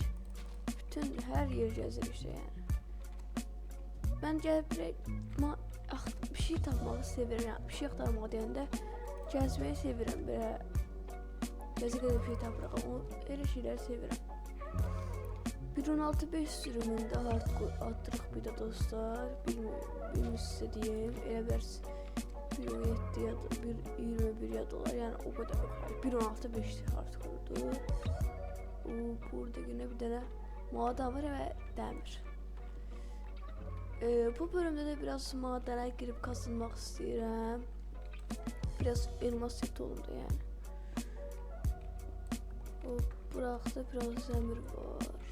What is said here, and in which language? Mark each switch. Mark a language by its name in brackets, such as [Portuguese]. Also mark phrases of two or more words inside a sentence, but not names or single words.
[Azerbaijani] Bütün hər yer gəzirik işte yəni. Mən gəlib bir şey tapmağı sevirəm, yəni bir şey axtarmağı deyəndə gəzməyi sevirəm, belə gəzə bir şey tapıraq, elə şeyləri sevirəm. 1.16.5 sürümündə hardcore atdırıq bir də dostlar, bilmiyorum sizə deyim, elə bərs 1.17 ya da 1.21 ya da olar, yəni o qədər yox, 1.16.5 hardcore'dur. [Turkish] Burada yine bir tane maden var ve demir. Bu bölümde de biraz madene girip kasılmak istiyorum. Biraz elmas seti oldu yani. Bıraktı biraz demir var.